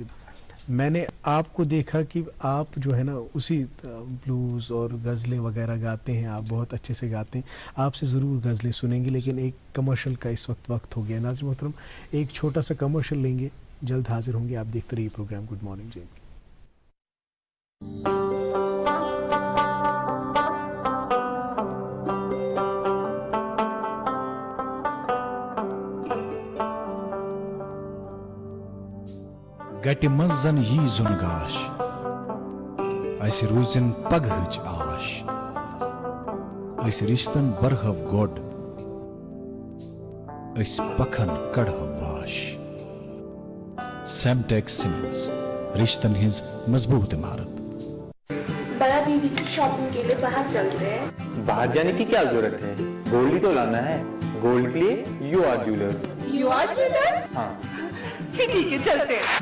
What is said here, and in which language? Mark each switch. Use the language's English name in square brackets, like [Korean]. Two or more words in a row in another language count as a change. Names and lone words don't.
[Urdu] میں نے آپ کو دیکھا کہ آپ جو ہے نا اسی بلوز اور غزلیں وغیرہ گاتے ہیں، آپ بہت اچھے سے گاتے ہیں. آپ سے ضرور غزلیں سنیں گے، لیکن ایک کمرشل کا اس وقت ہو گیا. ناظرین محترم، ایک چھوٹا سا کمرشل لیں گے، جلد حاضر ہوں گے. آپ دیکھتے رہیے پروگرام گڈ مارننگ جے. [Kashmiri] گٹہِ منٛز زن یی زُن گاش، اسہِ روٗزِن پگہٕچ آش، أسۍ رِشتن برہو گۄڈ، أسۍ پکھن کڑہو واش. سیمٹیک سیمنٹس، رشتن ہٕنٛز مضبوط عمارت. [Urdu] بڑا دیدی کی شاپنگ کے لیے باہر چلتے ہیں. باہر جانے کی کیا ضرورت ہے، گولڈ ہی تو لانا ہے. گولڈ کے لیے یو آر جیولرز. یو آر جیولرز؟ ہاں ٹھیک ہے چلتے ہیں.